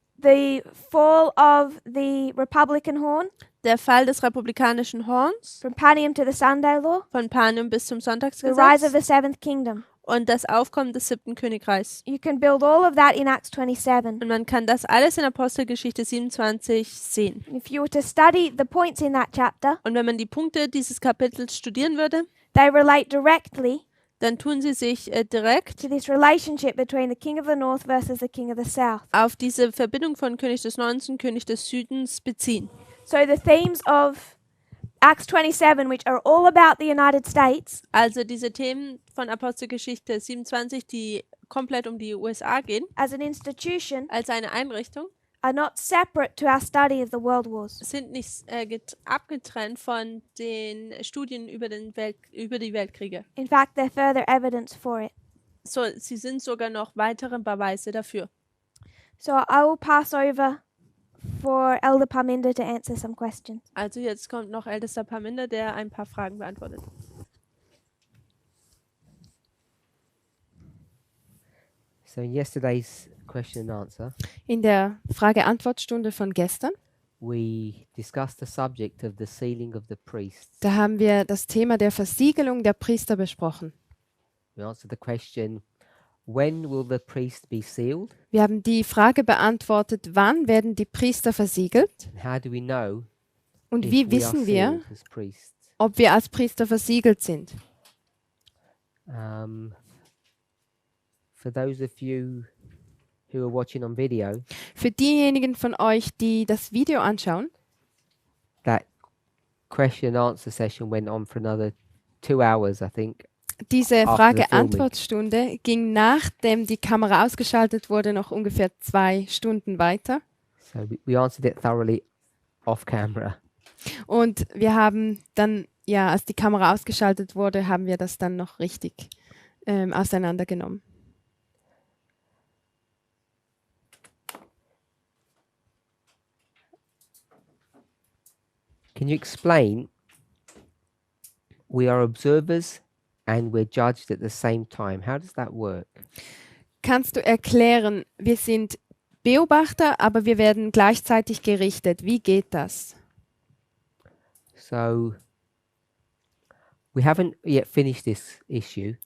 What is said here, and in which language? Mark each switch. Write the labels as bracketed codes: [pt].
[en] the fall of the Republican horn [de] der Fall des republikanischen Horns [en] from Panium to the Sunday law, [de] von Panium bis zum [en] the rise of the seventh kingdom. [de] und das Aufkommen des 7. Königreichs. [en] You can build all of that in Acts 27. [de] Und man kann das alles in Apostelgeschichte 27 sehen. [en] If you were to study the points in that chapter, [de] Und wenn man die Punkte dieses Kapitels studieren würde, [en] they relate directly [de] dann tun sie sich direkt [en] to this relationship between the king of the north versus the king of the south. [de] auf diese Verbindung von König des Nordens und König des Südens beziehen. [en] So the themes of Acts 27, which are all about the United States, [de] Also diese Themen von Apostelgeschichte 27, die komplett um die USA gehen, [en] as an institution, [de] als eine Einrichtung, [en] are not separate to our study of the world wars. [de] sind nicht abgetrennt von den Studien über die Weltkriege. [en] In fact, they're further evidence for it. [de] So, sie sind sogar noch weitere Beweise dafür. [en] So I will pass over for Elder Parminder to answer some questions. [de] Also jetzt kommt noch ältester Parminder, der ein paar Fragen beantwortet. [en] So in yesterday's question and answer, [de] In der Frage-Antwort-Stunde von gestern, [en] we discussed the subject of the sealing of the priests. [de] da haben wir das Thema der Versiegelung der Priester besprochen. [en] We answered the question, when will the priest be sealed? [de] Wir haben die Frage beantwortet, wann werden die Priester versiegelt [en] And how do we know [de] und [en] if [de] wie [en] we are [de] wissen wir, [en] sealed as priests? [de] ob wir als Priester versiegelt sind. [en] For those of you who are watching on video, [de] Für diejenigen von euch, die das Video anschauen, [en] question and answer session went on for another 2 hours, I think. [de] Diese [en] After the [de] Frage-Antwort-Stunde ging, nachdem die Kamera ausgeschaltet wurde, noch ungefähr 2 Stunden weiter. [en] So we answered it thoroughly off camera. [de] Und wir haben dann, ja, als die Kamera ausgeschaltet wurde, haben wir das dann noch richtig auseinandergenommen. [en] Can you explain? We are observers and we're judged at the same time. How does that work? [de] Kannst du erklären, wir sind Beobachter, aber wir werden gleichzeitig gerichtet. Wie geht das? [en] So we haven't yet finished this issue,